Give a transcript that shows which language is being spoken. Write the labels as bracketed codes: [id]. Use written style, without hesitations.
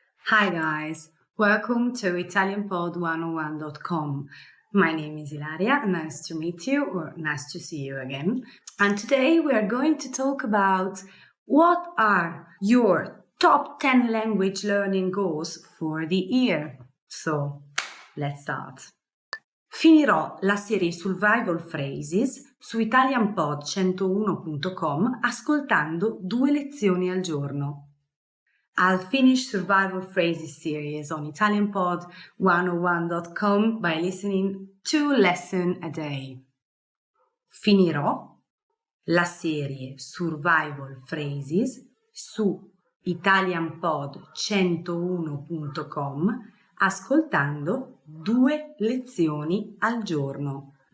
[en] Hi guys, welcome to ItalianPod101.com. My name is Ilaria, nice to meet you, or nice to see you again. And today we are going to talk about what are your top 10 language learning goals for the year. So, let's start. [it] Finirò la serie Survival Phrases su ItalianPod101.com ascoltando 2 lezioni al giorno. [en] I'll finish Survival Phrases series on ItalianPod101.com by listening 2 lessons a day. [it] Finirò la serie Survival Phrases su ItalianPod101.com ascoltando 2 lezioni al giorno.